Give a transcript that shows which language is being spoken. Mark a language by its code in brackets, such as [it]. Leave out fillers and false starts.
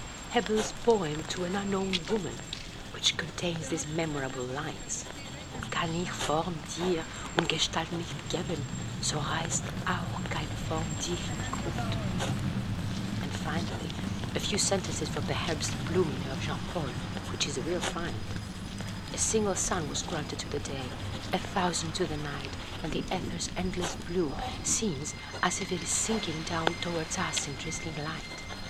[en] Hebel's poem to an unknown woman, which contains these memorable lines. [de] Kann ich Form dir und Gestalt nicht geben, so reist auch keine Form dir gut. [en] And finally, a few sentences from the Herbst Blumen of Jean-Paul, which is a real find. A single sun was granted to the day, a thousand to the night, and the ether's endless blue seems as if it is sinking down towards us in drizzling light.